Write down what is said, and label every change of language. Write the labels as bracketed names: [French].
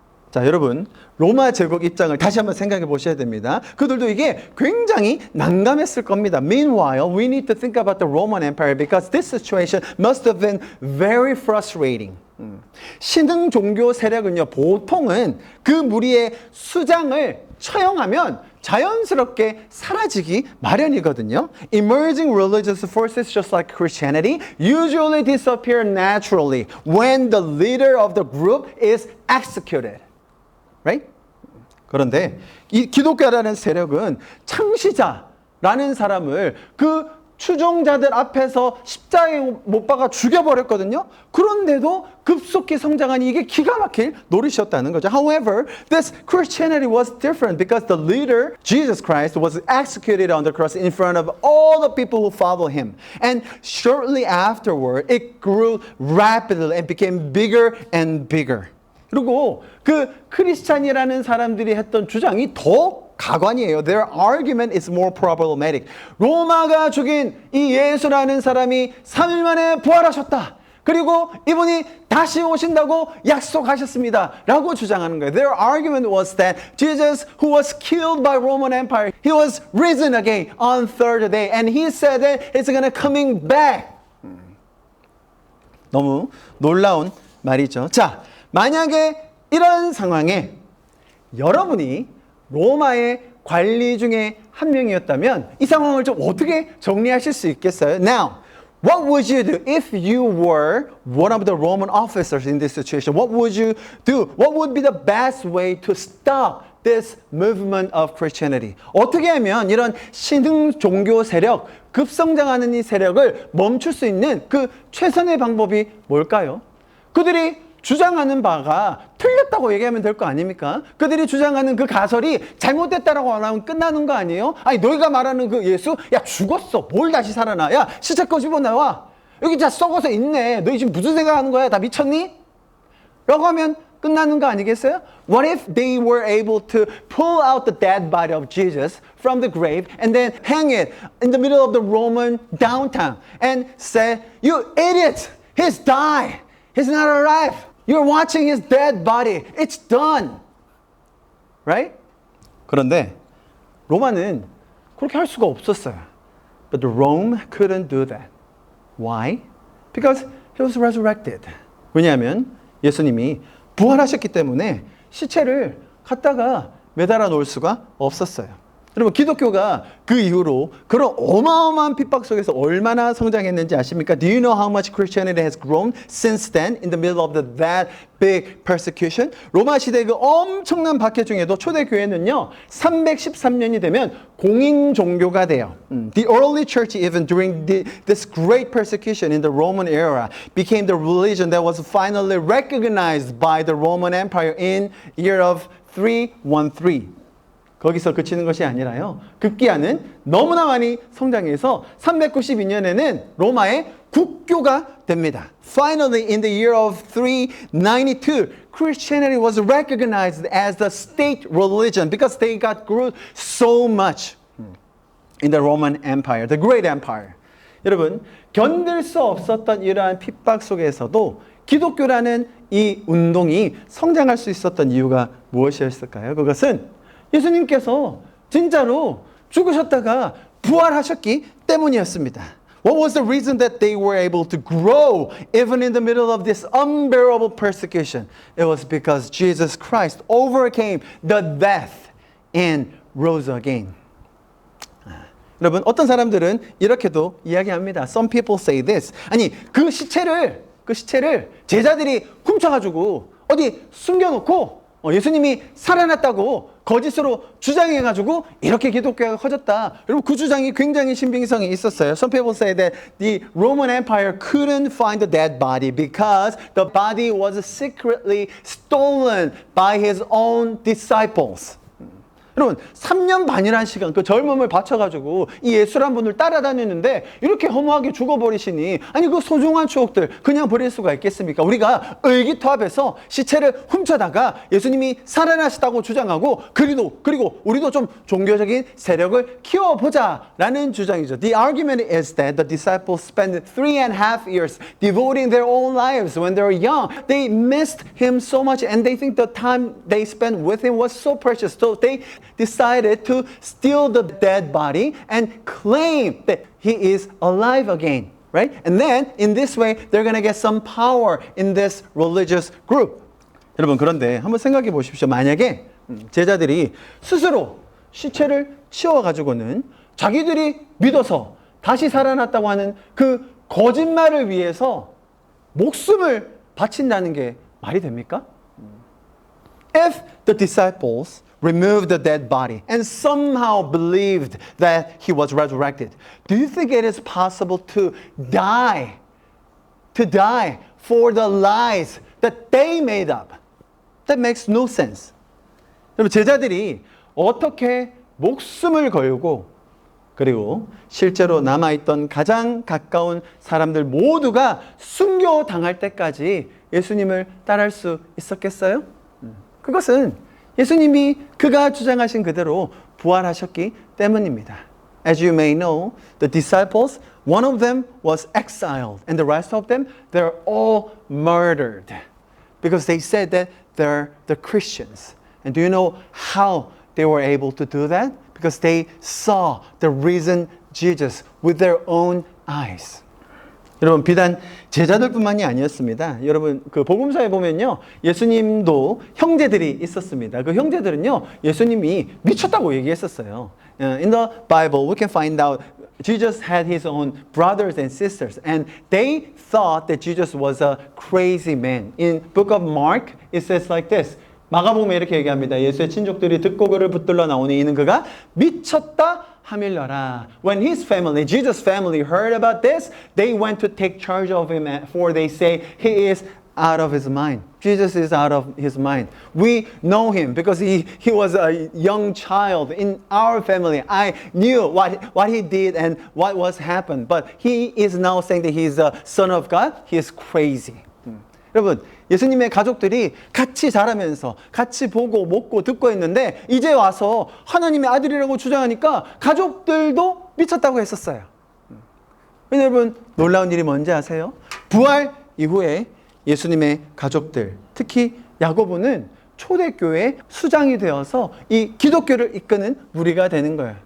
[Korean] 자, 여러분 로마 제국 입장을 다시 한번 생각해 보셔야 됩니다. 그들도 이게 굉장히 난감했을 겁니다. [English] Meanwhile, we need to think about the Roman Empire because this situation must have been very frustrating. [Korean] 신흥 종교 세력은요 보통은 그 무리의 수장을 처형하면 자연스럽게 사라지기 마련이거든요. [English] Emerging religious forces just like Christianity usually disappear naturally when the leader of the group is executed. Right? [Korean] 그런데 이 기독교라는 세력은 창시자라는 사람을 그 추종자들 앞에서 십자가에 못 박아 죽여버렸거든요. 그런데도 급속히 성장하니 이게 기가 막힐 노릇이었다는 거죠. [English] However, this Christianity was different because the leader, Jesus Christ, was executed on the cross in front of all the people who follow him. And shortly afterward, it grew rapidly and became bigger and bigger. [Korean] 그리고 그 크리스찬이라는 사람들이 했던 주장이 더 가관이에요. [English] Their argument is more problematic. [Korean] 로마가 죽인 이 예수라는 사람이 3일 만에 부활하셨다. 그리고 이분이 다시 오신다고 약속하셨습니다. 라고 주장하는 거예요. [English] Their argument was that Jesus, who was killed by Roman Empire, he was risen again on third day. And he said that it's gonna coming back. [Korean] 너무 놀라운 말이죠. 자, 만약에 이런 상황에 여러분이 로마의 관리 중에 한 명이었다면 이 상황을 좀 어떻게 정리하실 수 있겠어요? [English] Now, what would you do if you were one of the Roman officers in this situation? What would you do? What would be the best way to stop this movement of Christianity? [Korean] 어떻게 하면 이런 신흥 종교 세력, 급성장하는 이 세력을 멈출 수 있는 그 최선의 방법이 뭘까요? 그들이 주장하는 바가 틀렸다고 얘기하면 될 거 아닙니까? 그들이 주장하는 그 가설이 잘못됐다라고 하면 끝나는 거 아니에요? 아니 너희가 말하는 그 예수? 야 죽었어. 뭘 다시 살아나? 야 시체 꺼집어 나와. 여기 다 썩어서 있네. 너희 지금 무슨 생각하는 거야? 다 미쳤니? 라고 하면 끝나는 거 아니겠어요? [English] What if they were able to pull out the dead body of Jesus from the grave and then hang it in the middle of the Roman downtown and say, you idiot! He's died! He's not alive! You're watching his dead body. It's done. Right? [Korean] 그런데 로마는 그렇게 할 수가 없었어요. [English] But Rome couldn't do that. Why? Because he was resurrected. [Korean] 왜냐하면 예수님이 부활하셨기 때문에 시체를 갖다가 매달아 놓을 수가 없었어요. 여러분 기독교가 그 이후로 그런 어마어마한 핍박 속에서 얼마나 성장했는지 아십니까? [English] Do you know how much Christianity has grown since then in the middle of that big persecution? [Korean] 로마 시대 그 엄청난 박해 중에도 초대교회는요 313년이 되면 공인 종교가 돼요. [English] The early church even during this great persecution in the Roman era became the religion that was finally recognized by the Roman Empire in year of 313. [Korean] 거기서 그치는 것이 아니라요. 급기야는 너무나 많이 성장해서 392년에는 로마의 국교가 됩니다. [English] Finally, in the year of 392, Christianity was recognized as the state religion because they got grew so much in the Roman Empire, the Great Empire. [Korean] 여러분, 견딜 수 없었던 이러한 핍박 속에서도 기독교라는 이 운동이 성장할 수 있었던 이유가 무엇이었을까요? 그것은 예수님께서 진짜로 죽으셨다가 부활하셨기 때문이었습니다. [English] What was the reason that they were able to grow even in the middle of this unbearable persecution? It was because Jesus Christ overcame the death and rose again. [Korean] 여러분 어떤 사람들은 이렇게도 이야기합니다. [English] Some people say this. [Korean] 아니 그 시체를 제자들이 훔쳐가지고 어디 숨겨놓고 예수님이 살아났다고 거짓으로 주장해가지고 이렇게 기독교가 커졌다. 여러분 그 주장이 굉장히 신빙성이 있었어요. [English] Some people say that the Roman Empire couldn't find the dead body because the body was secretly stolen by his own disciples. [Korean] 여러분 3년 반이라는 시간 그 젊음을 바쳐가지고 이 예수란 분을 따라다녔는데 이렇게 허무하게 죽어버리시니 아니 그 소중한 추억들 그냥 버릴 수가 있겠습니까? 우리가 의기투합해서 시체를 훔쳐다가 예수님이 살아나셨다고 주장하고 그리고 우리도 좀 종교적인 세력을 키워보자 라는 주장이죠. [English] The argument is that the disciples spent 3.5 years devoting their own lives when they were young. They missed him so much and they think the time they spent with him was so precious. So they decided to steal the dead body and claim that he is alive again, right? And then in this way, they're going to get some power in this religious group. [Korean] 여러분 그런데 한번 생각해 보십시오. 만약에 제자들이 스스로 시체를 치워가지고는 자기들이 믿어서 다시 살아났다고 하는 그 거짓말을 위해서 목숨을 바친다는 게 말이 됩니까? [English] If the disciples removed the dead body and somehow believed that he was resurrected, do you think it is possible to die for the lies that they made up? That makes no sense. [Korean] 여러분, 제자들이 어떻게 목숨을 걸고 그리고 실제로 남아있던 가장 가까운 사람들 모두가 순교당할 때까지 예수님을 따를 수 있었겠어요? 그것은 예수님이 그가 주장하신 그대로 부활하셨기 때문입니다. [English] As you may know, the disciples, one of them was exiled and the rest of them, they're all murdered because they said that they're the Christians. And do you know how they were able to do that? Because they saw the risen Jesus with their own eyes. [Korean] 여러분, 비단 제자들뿐만이 아니었습니다. 여러분, 그 복음서에 보면요, 예수님도 형제들이 있었습니다. 그 형제들은요, 예수님이 미쳤다고 얘기했었어요. [English] In the Bible, we can find out Jesus had his own brothers and sisters, and they thought that Jesus was a crazy man. In book of Mark, it says like this. [Korean] 마가복음에 이렇게 얘기합니다. 예수의 친족들이 듣고 그를 붙들러 나오니 이는 그가 미쳤다 하밀러라. [English] When his family, Jesus' family heard about this, they went to take charge of him, for they say he is out of his mind. Jesus is out of his mind. We know him because he was a young child in our family. I knew what he did and what was happened. But he is now saying that he is the son of God. He is crazy. [Korean] 여러분, 예수님의 가족들이 같이 자라면서 같이 보고 먹고 듣고 했는데 이제 와서 하나님의 아들이라고 주장하니까 가족들도 미쳤다고 했었어요. 여러분, 놀라운 일이 뭔지 아세요? 부활 이후에 예수님의 가족들, 특히 야고보는 초대교회 수장이 되어서 이 기독교를 이끄는 무리가 되는 거예요.